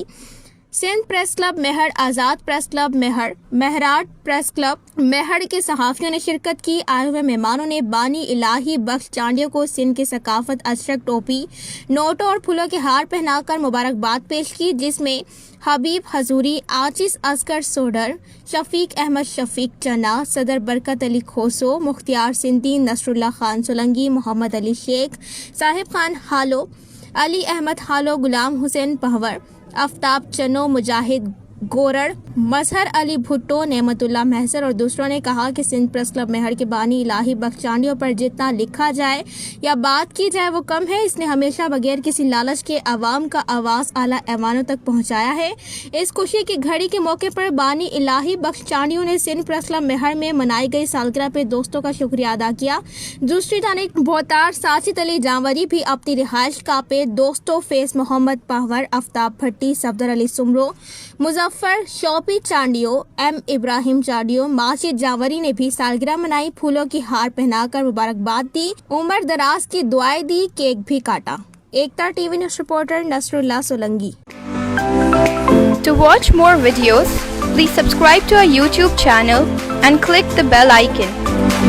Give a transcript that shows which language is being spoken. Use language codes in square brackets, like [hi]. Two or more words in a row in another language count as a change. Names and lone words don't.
[ur] سندھ پریس کلب میہڑ، آزاد پریس کلب میہڑ، مہراٹ پریس کلب میہڑ کے صحافیوں نے شرکت کی. آئے ہوئے مہمانوں نے بانی الٰہی بخش چانڈیوں کو سندھ کی ثقافت اشرک، ٹوپی، نوٹوں اور پھولوں کے ہار پہنا کر مبارکباد پیش کی، جس میں حبیب حضوری، عاجز اصغر سوڈھر، شفیق احمد شفیق چنا, صدر برکت علی کھوسو، مختیار سندھی، نصر اللہ خان سولنگی، محمد علی شیخ، صاحب خان ہالو، علی احمد ہالو، غلام حسین پہور، آفتاب چنو، مجاہد گوڑڑ، مظہر علی بھٹو، نعمت اللہ محسر اور دوسروں نے کہا کہ سندھ پریس کلب میہڑ کے بانی الٰہی بخش چانڈیوں پر جتنا لکھا جائے یا بات کی جائے وہ کم ہے. اس نے ہمیشہ بغیر کسی لالچ کے عوام کا آواز اعلیٰ ایوانوں تک پہنچایا ہے. اس خوشی کی گھڑی کے موقع پر بانی الٰہی بخش چانڈیوں نے سندھ پریس کلب میہڑ میں منائی گئی سالگرہ پر دوستوں کا شکریہ ادا کیا. دوسری جانب بوہتار ساجد علی جانوری بھی اپنی رہائش کا پے دوستوں فیض محمد پہور، آفتاب بھٹی، صفدر علی سومرو، مظفر شوپی چانڈیو، ایم ابراہیم چانڈیو، ماجد جانوری نے بھی سالگرہ منائی، پھولوں کی ہار پہنا کر مبارکباد دی، عمر دراز کی دعائیں دی، کیک بھی کاٹا. ایکتا ٹی وی نیوز رپورٹر نصر اللہ سولنگی. [en] To watch more videos, please subscribe to our YouTube channel and click the bell icon.